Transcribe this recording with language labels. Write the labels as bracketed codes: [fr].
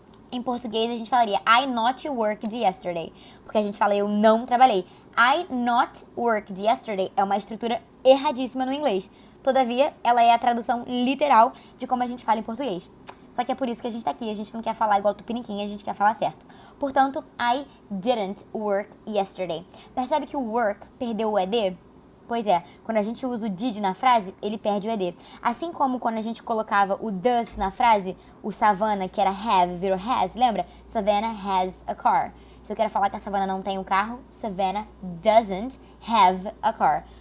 [pt] Em português a gente falaria [en] I not worked yesterday. [pt] Porque a gente fala eu não trabalhei. [en] I not worked yesterday [pt] é uma estrutura erradíssima no inglês. Todavia, ela é a tradução literal de como a gente fala em português. Só que é por isso que a gente tá aqui. A gente não quer falar igual tupiniquim, a gente quer falar certo. [en] Portanto, I didn't work yesterday. [pt] Percebe que o work perdeu o ED? Pois é, quando a gente usa o did na frase, ele perde o ED. Assim como quando a gente colocava o does na frase, o Savannah, que era have, virou has, lembra? [en] Savannah has a car. [pt] Se eu quero falar que a Savannah não tem um carro, [en] Savannah doesn't have a car.